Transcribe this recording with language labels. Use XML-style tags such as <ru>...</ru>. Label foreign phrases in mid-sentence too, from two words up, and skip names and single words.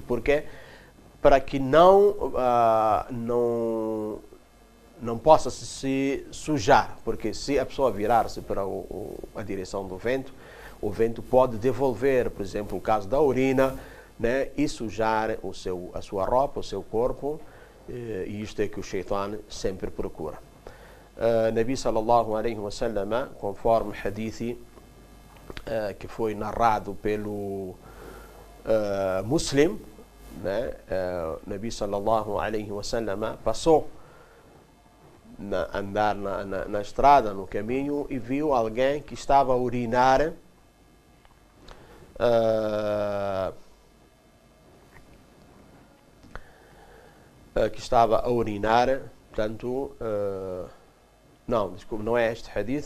<pt>Porque para que não possa se sujar, porque se a pessoa virar-se para a direção do vento, o vento pode devolver, por exemplo, o caso da urina, né, e sujar a sua roupa, o seu corpo, e isto é que o Shaitan sempre procura.</pt> <ar>نبي صلى الله عليه وسلم,</ar> <pt>conforme hadithi que foi narrado pelo Muslim, né,</pt> <ar>نبي صلى الله عليه وسلم passou</ar> <pt>andar na estrada, no caminho, e viu alguém que estava a urinar portanto, não, desculpe, não é este hadith.</pt>